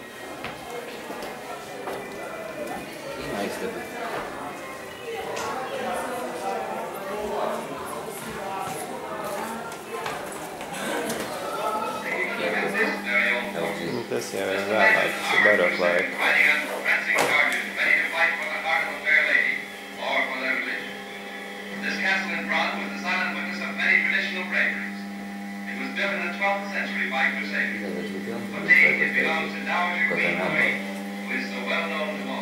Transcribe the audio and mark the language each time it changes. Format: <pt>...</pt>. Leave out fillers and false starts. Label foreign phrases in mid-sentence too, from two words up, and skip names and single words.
<lv>Nu, tas jau ir vēlāk, tas ir barok laika.</lv> <en>This castle in Prague was the silent witness of many traditional braveries. It was built in the 12th century by Crusaders. Today it belongs to Dowager Queen Marie, who is so well known to all.</en>